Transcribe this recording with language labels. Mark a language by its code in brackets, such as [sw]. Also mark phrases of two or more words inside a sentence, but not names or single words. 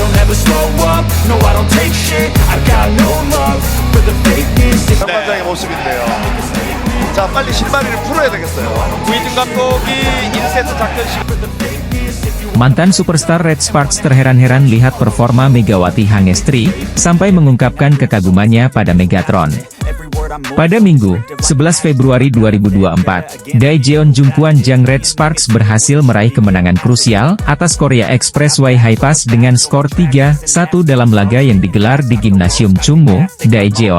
[en] never slow up, no I don't take shit, I got no love for the fakeness. [ko] 상반장의 모습인데요. 자, 빨리 실마리를 풀어야 되겠어요. 구이준 감독이 1세트 작전 시간 [id] Mantan superstar Red Sparks terheran-heran lihat performa Megawati Hangestri, sampai mengungkapkan kekagumannya pada Megatron. Pada Minggu, 11 Februari 2024, Daejeon Jungkwon Jang Red Sparks berhasil meraih kemenangan krusial atas Korea Expressway Hi-Pass dengan skor 3-1 dalam laga yang digelar di Gimnasium Chungmu, Daejeon.